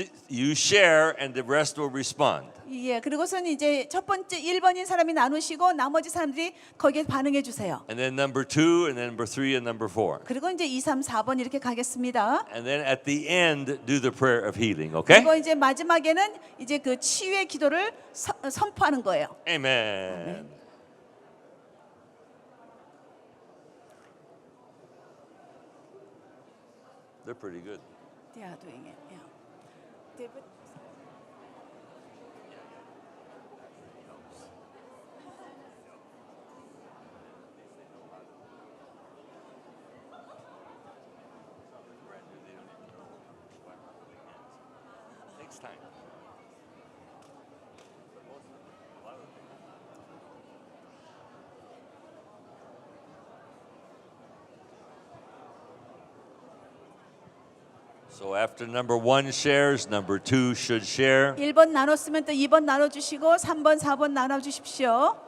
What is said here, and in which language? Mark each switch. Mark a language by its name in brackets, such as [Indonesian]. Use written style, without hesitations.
[English] you share and the rest will respond. [Korean] 예, 그리고선 이제 첫 번째 1번인 사람이 나누시고 나머지 사람들이 거기에 반응해 주세요. [English] And then number two, and then number three, and number four. [Korean] 그리고 이제 2, 3, 4번 이렇게 가겠습니다. [English] And then at the end, do the prayer of healing, okay? [Korean] 그리고 이제 마지막에는 이제 그 치유의 기도를 선포하는 거예요. [English] Amen. They're pretty good. They are doing it. Yeah. David. Takes time. So after number one shares, number two should share. [Korean] 1번 나눴으면 또 2번 나눠주시고 3번, 4번 나눠주십시오.